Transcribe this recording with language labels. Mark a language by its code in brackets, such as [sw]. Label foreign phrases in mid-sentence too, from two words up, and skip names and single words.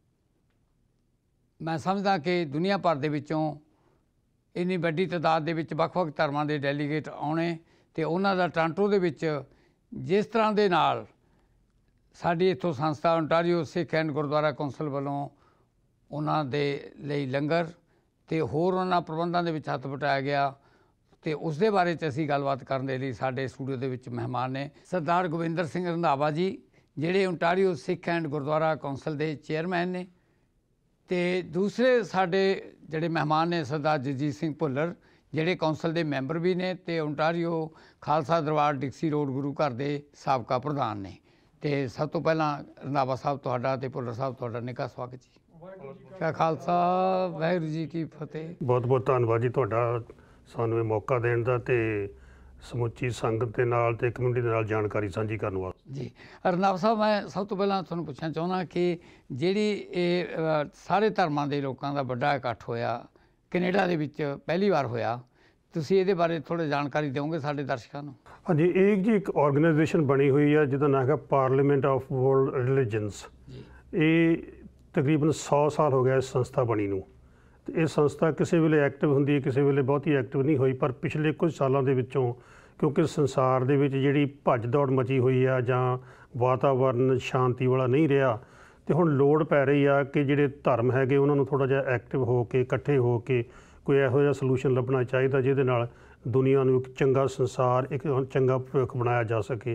[pa] ਮੈਂ ਸਮਝਦਾ ਕਿ ਦੁਨੀਆ ਭਰ ਦੇ ਵਿੱਚੋਂ ਇੰਨੀ ਵੱਡੀ ਤਾਦਾਦ ਦੇ ਵਿੱਚ ਵੱਖ-ਵੱਖ ਧਰਮਾਂ ਕੇ ਡੈਲੀਗੇਟ ਆਉਣੇ ਤੇ ਉਨ੍ਹਾਂ ਦਾ ਟੋਰਾਂਟੋ ਦੇ ਵਿੱਚ ਜਿਸ ਤਰ੍ਹਾਂ ਦੇ ਨਾਲ ਸਾਡੀ ਇੱਥੋਂ ਸੰਸਥਾ ਓਂਟਾਰੀਓ ਸਿੱਖ ਐਂਡ ਗੁਰਦੁਆਰਾ ਕੌਂਸਲ ਵਾਲੋਂ ਉਨ੍ਹਾਂ ਦੇ ਲਈ ਲੰਗਰ ਤੇ ਹੋਰ ਉਨ੍ਹਾਂ ਪ੍ਰਬੰਧਾਂ ਦੇ ਵਿੱਚ ਹੱਥ ਵਟਾਇਆ ਗਿਆ ਤੇ ਉਸ ਦੇ ਬਾਰੇ 'ਚ ਅਸੀਂ ਗੱਲਬਾਤ ਕਰਨ ਦੇ ਲਈ ਸਾਡੇ ਸਟੂਡੀਓ ਦੇ ਵਿੱਚ ਮਹਿਮਾਨ ਨੇ ਸਰਦਾਰ ਗੋਵਿੰਦਰ ਸਿੰਘ ਰੰਧਾਵਾ ਜੀ, ਜਿਹੜੇ ਓਂਟਾਰੀਓ ਸਿੱਖ ਐਂਡ ਗੁਰਦੁਆਰਾ ਕੌਂਸਲ ਦੇ ਚੇਅਰਮੈਨ ਨੇ, ਤੇ ਦੂਸਰੇ ਸਾਡੇ ਜਿਹੜੇ ਮਹਿਮਾਨ ਨੇ ਸਰਦਾਰ ਜਗਜੀਤ ਸਿੰਘ ਭੁੱਲਰ, ਜਿਹੜੇ ਕੌਂਸਲ ਕੇ ਮੈਂਬਰ ਵੀ ਨੇ ਤੇ ਓਂਟਾਰੀਓ ਖਾਲਸਾ ਦਰਬਾਰ ਡਿਕਸੀ ਰੋਡ ਗੁਰੂ ਘਰ ਕੇ ਸਾਬਕਾ ਪ੍ਰਧਾਨ ਨੇ। ਤੋ ਸਭ ਤੋਂ ਪਹਿਲਾਂ ਰੰਧਾਵਾ ਸਾਹਿਬ ਤੁਹਾਡਾ ਤੇ ਭੁੱਲਰ ਸਾਹਿਬ ਤੁਹਾਡਾ ਨਿੱਘਾ ਸਵਾਗਤ ਜੀ। ਕਿਆ ਖਾਲਸਾ ਵਾਹਿਗੁਰੂ ਜੀ ਕੀ ਫਤਿਹ। ਬਹੁਤ ਬਹੁਤ ਧੰਨਵਾਦ ਜੀ ਤੁਹਾਡਾ ਸਾਨੂੰ ਇਹ ਮੌਕਾ ਦੇਣ ਦਾ ਤੇ ਸਮੁੱਚੀ ਸੰਗਤ ਕੇ ਨਾਲ ਤੇ ਕਮਿਊਨਿਟੀ ਦੇ ਨਾਲ ਜਾਣਕਾਰੀ ਸਾਂਝੀ ਕਰਨ ਵਾਸਤੇ। ਜੀ ਰੰਧਾਵਾ ਸਾਹਿਬ, ਮੈਂ ਸਭ ਤੋਂ ਪਹਿਲਾਂ ਤੁਹਾਨੂੰ ਪੁੱਛਣਾ ਚਾਹੁੰਦਾ ਕਿ ਜਿਹੜਾ ਇਹ ਸਾਰੇ ਧਰਮਾਂ ਦੇ ਲੋਕਾਂ ਦਾ ਵੱਡਾ ਇਕੱਠ ਹੋਇਆ ਕੈਨੇਡਾ ਦੇ ਵਿੱਚ ਪਹਿਲੀ ਵਾਰ ਹੋਇਆ, ਤੁਸੀਂ ਇਹਦੇ ਬਾਰੇ ਥੋੜ੍ਹੀ ਜਾਣਕਾਰੀ ਦਿਓਗੇ ਸਾਡੇ ਦਰਸ਼ਕਾਂ ਨੂੰ? ਹਾਂ ਜੀ, ਇੱਕ ਆਰਗੇਨਾਈਜ਼ੇਸ਼ਨ ਬਣੀ ਹੋਈ ਹੈ ਜਿਹਦਾ ਨਾਮ ਹੈ ਪਾਰਲੀਮੈਂਟ ਆਫ਼ ਵਰਲਡ ਰਿਲੀਜਨਸ। ਇਹ ਤਕਰੀਬਨ 100 ਸਾਲ ਹੋ ਗਿਆ ਇਸ ਸੰਸਥਾ ਬਣੀ ਨੂੰ। ਤੇ ਇਹ ਸੰਸਥਾ ਕਿਸੇ ਵੇਲੇ ਐਕਟਿਵ ਹੁੰਦੀ, ਕਿਸੇ ਵੇਲੇ ਬਹੁਤੀ ਐਕਟਿਵ ਨਹੀਂ ਹੋਈ, ਪਰ ਪਿਛਲੇ ਕੁਝ ਸਾਲਾਂ ਦੇ ਵਿੱਚੋਂ ਕਿਉਂਕਿ ਸੰਸਾਰ ਦੇ ਵਿੱਚ ਜਿਹੜੀ ਭੱਜ ਦੌੜ ਮਚੀ ਹੋਈ ਆ ਜਾਂ ਵਾਤਾਵਰਣ ਸ਼ਾਂਤੀ ਵਾਲਾ ਨਹੀਂ ਰਿਹਾ, ਤੋ ਹੁਣ ਲੋੜ ਪੈ ਰਹੀ ਆ ਕਿ ਜਿਹੜੇ ਧਰਮ ਹੈਗੇ ਉਨ੍ਹਾਂ ਨੂੰ ਥੋੜ੍ਹਾ ਜਿਹਾ ਐਕਟਿਵ ਹੋ ਕੇ ਇਕੱਠੇ ਹੋ ਕੇ ਕੋਈ ਇਹੋ ਜਿਹਾ ਸਲੂਸ਼ਨ ਲੱਭਣਾ ਚਾਹੀਦਾ ਜਿਹਦੇ ਨਾਲ ਦੁਨੀਆ ਨੂੰ ਇੱਕ ਚੰਗਾ ਸੰਸਾਰ ਇੱਕ ਚੰਗਾ ਭਵਿੱਖ ਬਣਾਇਆ ਜਾ ਸਕੇ।